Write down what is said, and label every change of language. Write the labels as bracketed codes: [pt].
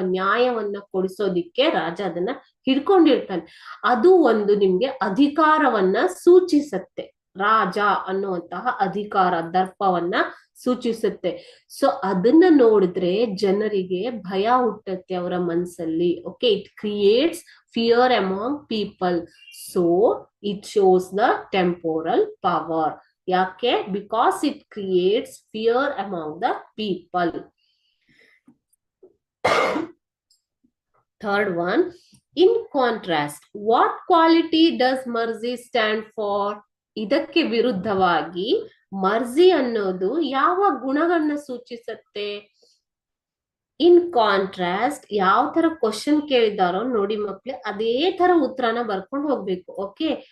[kn] ನ್ಯಾಯವನ್ನ ಕೊಡಿಸೋದಿಕ್ಕೆ ರಾಜ ಅದನ್ನ ಹಿಡ್ಕೊಂಡಿರ್ತಾನೆ. ಅದು ಒಂದು ನಿಮ್ಗೆ ಅಧಿಕಾರವನ್ನ ಸೂಚಿಸತ್ತೆ. ರಾಜ ಅನ್ನುವಂತಹ ಅಧಿಕಾರ, ದರ್ಪವನ್ನ ಸೂಚಿಸುತ್ತೆ. ಸೊ ಅದನ್ನ ನೋಡಿದ್ರೆ ಜನರಿಗೆ ಭಯ ಹುಟ್ಟತ್ತೆ ಅವರ ಮನಸ್ಸಲ್ಲಿ. Okay. [en] It creates fear among people, so it shows the temporal power. Yake? Because it creates fear among the people. Third one, in contrast, what quality does mercy stand for? [kn] ಇದಕ್ಕೆ ವಿರುದ್ಧವಾಗಿ ಮರ್ಜಿ ಅನ್ನೋದು ಯಾವ ಗುಣಗಳನ್ನ ಸೂಚಿಸುತ್ತೆ? ಇನ್ ಕಾಂಟ್ರಾಸ್ಟ್, ಯಾವ ತರ question ಕೇಳಿದಾರೋ ನೋಡಿ ಮಕ್ಳೇ, ಅದೇ ತರ ಉತ್ತರನ ಬರ್ಕೊಂಡು ಹೋಗ್ಬೇಕು. ಓಕೆ.